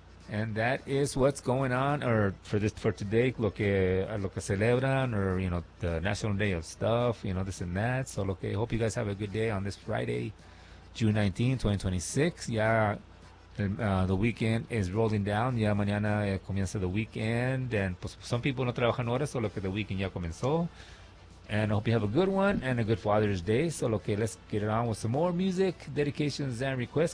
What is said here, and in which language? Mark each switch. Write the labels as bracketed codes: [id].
[en] And that is what's going on, or for today, [es] lo que celebran, [en] or, you know, the National Day of Stuff, you know, this and that. So, okay, hope you guys have a good day on this Friday, June 19, 2026. Yeah. The weekend is rolling down. [es] Ya mañana comienza [en] the weekend. And [es] pues, [en] some people [es] no trabajan ahora, solo que the weekend ya comenzó. [en] And I hope you have a good one and a good Father's Day. [es] Solo que [en] let's get it on with some more music, dedications, and requests.